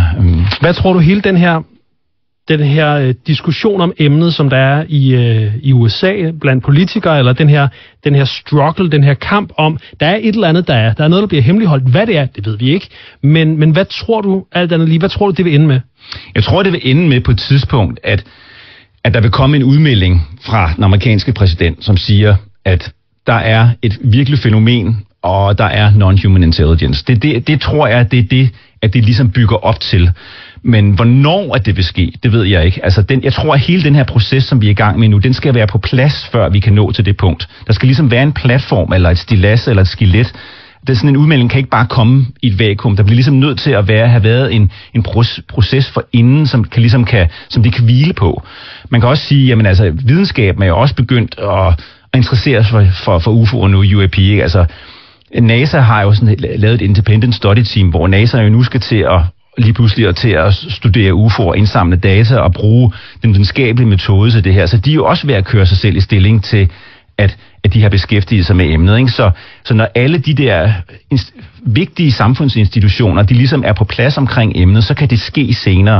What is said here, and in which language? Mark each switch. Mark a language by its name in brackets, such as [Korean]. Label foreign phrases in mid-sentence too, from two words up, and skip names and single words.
[Danish] Hvad tror du hele den her diskussion om emnet, som der er i USA blandt politikere, eller den her struggle, den her kamp om, der er et eller andet, der er noget, der bliver hemmeligholdt. Hvad det er, det ved vi ikke. Men hvad tror du, alt andet lige, hvad tror du, det vil ende med? Jeg tror, det vil ende med på et tidspunkt, at der vil komme en udmelding fra den amerikanske præsident, som siger, at der er et virkelig fænomen, og der er [English] non-human intelligence. [Danish] Det tror jeg, det er det, at det ligesom bygger op til. Men hvornår at det vil ske, det ved jeg ikke. Altså jeg tror, at hele den her proces, som vi er i gang med nu, den skal være på plads, før vi kan nå til det punkt. Der skal ligesom være en platform, eller et stilas, eller et skelet. Det er sådan en udmelding kan ikke bare komme i et vakuum. Der bliver ligesom nødt til at have været en proces for inden, som de kan hvile på. Man kan også sige, jamen altså, videnskaben er jo også begyndt at interessere sig for UFO'er nu, UAP, ikke? Altså, NASA har jo sådan lavet et [English] independent study team, [Danish] hvor NASA jo nu skal til at studere UFO'er, indsamle data og bruge den videnskabelige metode til det her. Så de er jo også ved at køre sig selv i stilling til, at de har beskæftiget sig med emnet. Ikke? Så når alle de der vigtige samfundsinstitutioner, de ligesom er på plads omkring emnet, så kan det ske senere.